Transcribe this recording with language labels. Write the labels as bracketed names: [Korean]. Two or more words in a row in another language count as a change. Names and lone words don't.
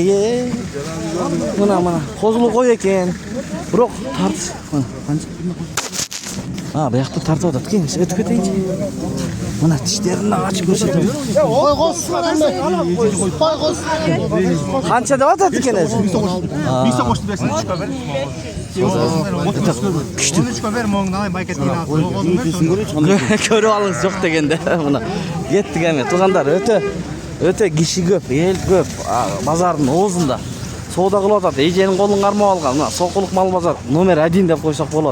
[Kyrgyz] Мына козулуу кой экен. Бирок тарт. Канча? Буякта тартып атат экен. Өтүп кетейинчи. Мына тиштерин ачып көрсөтөм. [Uzbek] Ой qo'ysin. [Kyrgyz] Канча деп атат экен өзү? [Uzbek] 100 so'm qo'shib bersin, 3 ber. [Kyrgyz] Күчтүү. 13 бер, моңнай байкеттин алып. Көрүп алыңыз жок дегенде. Мына кеттик эми. Туугандар өтө киши көп, эл көп. Базардын оозунда соода кылып атат. Эженин колун кармап алган. Мына Сокулук мал базар номер 1 деп койсок болот.